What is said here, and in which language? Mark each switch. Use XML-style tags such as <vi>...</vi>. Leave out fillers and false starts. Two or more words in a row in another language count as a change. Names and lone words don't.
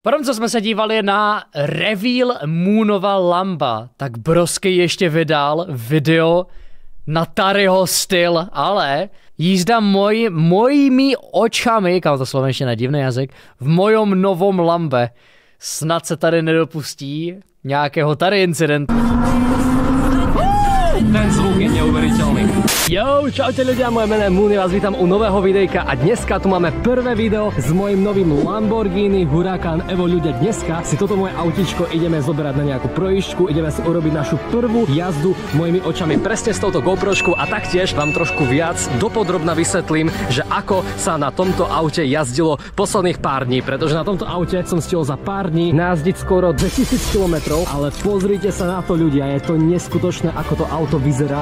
<cs>Potom, co jsme se dívali na reveal Moonova Lamba, tak Broski ještě vydal video na Taryho styl, ale jízda</cs> <sk>mojimi očami,</sk> <cs>kam to slovenština divný jazyk,</cs> <sk>v mojom novom Lambe.</sk> <cs>Snad se tady nedopustí nějakého Tary incidentu.</cs> <sk>Ten zvuk je neuveriteľný. Jo, čaute ľudia, moje meno je Moony, vás vítam u nového videjka a dneska tu máme prvé video s mojím novým Lamborghini Huracan Evo. Ľudia, dneska si toto moje autičko ideme zoberať na nejakú projížďku, ideme si urobiť našu prvú jazdu mojimi očami presne s touto GoPročkou a taktiež vám trošku viac dopodrobna vysvetlím, že ako sa na tomto aute jazdilo posledných pár dní, pretože na tomto aute som stihol za pár dní najazdiť skoro 2000 km, ale pozrite sa na to ľudia, je to neskutočné, ako to auto vyzerá.</sk>